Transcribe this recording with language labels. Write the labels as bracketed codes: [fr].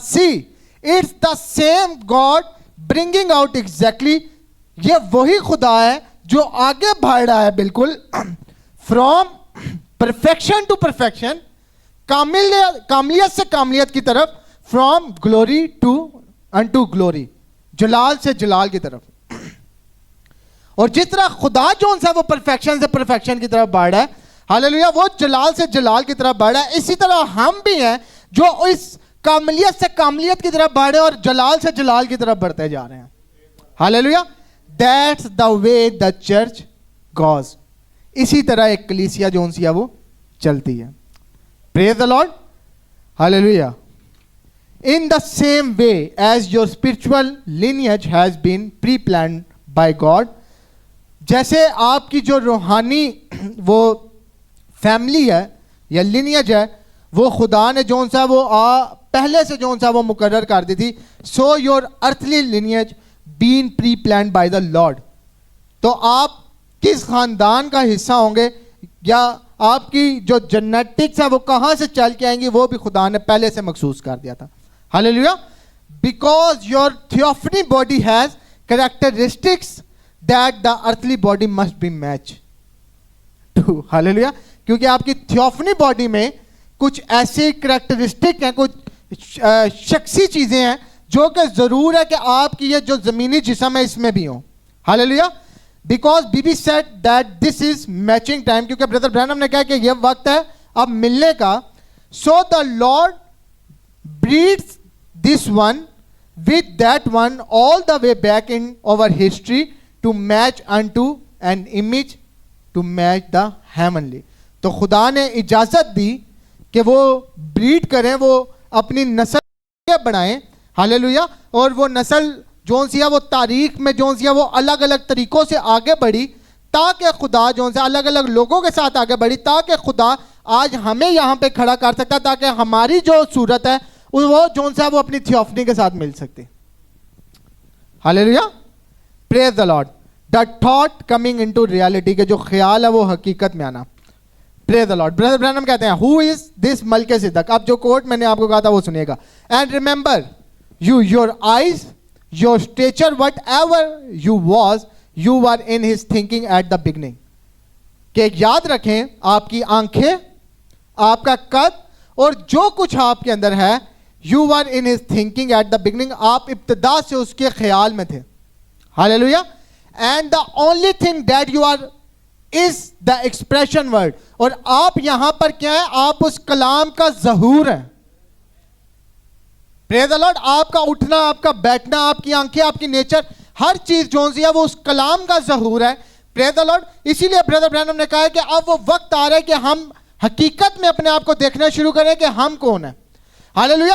[en] see it's the same God bringing out exactly, [ur] یہ وہی خدا ہے جو آگے بڑھ رہا ہے بالکل [en] from perfection to perfection, [ur] کاملیت سے کاملیت کی طرف, [en] from glory to into glory, [ur] جلال سے جلال کی طرف. اور جس طرح خدا جو سا وہ پرفیکشن سے پرفیکشن کی طرف بڑھ رہا ہے, ہاللیلویا, وہ جلال سے جلال کی طرف بڑھ رہا ہے, اسی طرح ہم بھی ہیں جو اس کاملیت سے کاملیت کی طرف بڑھ رہے ہیں اور جلال سے جلال کی طرف بڑھتے جا رہے ہیں. [en] Hallelujah, that's the way the church goes. [ur] اسی طرح ایک کلیسیا جو سی ہے وہ چلتی ہے. [en] Praise the Lord. Hallelujah. In the same way as your spiritual lineage has been pre-planned by God, [ur] جیسے آپ کی جو روحانی وہ فیملی ہے یا لینیج ہے وہ خدا نے جو سا وہ پہلے سے جو سا وہ مقرر کر دی تھی, [en] so your earthly lineage been pre-planned by the Lord. [ur] تو آپ کس خاندان کا حصہ ہوں گے یا آپ کی جو جینیٹکس ہے وہ کہاں سے چل کے آئیں گی, وہ بھی خدا نے پہلے سے مخصوص کر دیا تھا. [en] Hallelujah. Because your theophany body has characteristics that the earthly body must be matched to. Hallelujah. [ur] کیونکہ آپ کی theophany body میں کچھ ایسے کریکٹرسٹک ہیں, کچھ شخصی چیزیں ہیں جو کہ ضرور ہے کہ آپ کی یہ جو زمینی جسم ہے اس میں بھی ہوں. [en] Hallelujah. Because BB said that this is matching time, [ur] کیونکہ برادر برانم نے کہا کہ یہ وقت ہے اب ملنے کا. [en] So the Lord breeds this one with that one all the way back in our history to match unto an image to match the heavenly. [ur] تو خدا نے اجازت دی کہ وہ بریڈ کریں, وہ اپنی نسل بنائیں. ہاللیلویا. اور وہ نسل جو سی ہے وہ تاریخ میں جو سی ہے وہ الگ الگ طریقوں سے آگے بڑھی, تاکہ خدا جو سے الگ الگ لوگوں کے ساتھ آگے بڑھی, تاکہ خدا آج ہمیں یہاں پہ کھڑا کر سکتا, تاکہ ہماری جو صورت ہے وہ جو سا وہ اپنی تھیوفنی کے ساتھ مل سکتی. ہاللیلویا. پریز دی lord. [en] the thought coming into reality, [ur] کے جو خیال ہے وہ حقیقت میں آنا. پریز دی لارڈ. برادر برانم کہتے ہیں [en] Who is this Melchizedek. [ur] اب جو کوٹ میں نے آپ کو کہا تھا وہ سنیے گا. [en] And remember you your eyes your stature whatever you was you were in his thinking at the beginning. [ur] کہ یاد رکھیں آپ کی آنکھیں, آپ کا قد اور جو کچھ آپ کے اندر ہے, [en] you were in his thinking at the beginning, [ur] آپ ابتدا سے اس کے خیال میں تھے. [en] Hallelujah. And the only thing that you are is the expression word. [ur] اور آپ یہاں پر کیا ہے, آپ اس کلام کا ظہور ہیں. [en] Praise the Lord. [ur] آپ کا اٹھنا, آپ کا بیٹھنا, آپ کی آنکھیں, آپ کی نیچر, ہر چیز جو سی ہے وہ اس کلام کا ظہور ہے. [en] Praise the Lord. [ur] اسی لیے برادر برانم نے کہا ہے کہ اب وہ وقت آ رہا ہے کہ ہم حقیقت میں اپنے آپ کو دیکھنا شروع کریں کہ ہم کون ہیں. ہاللیلویا.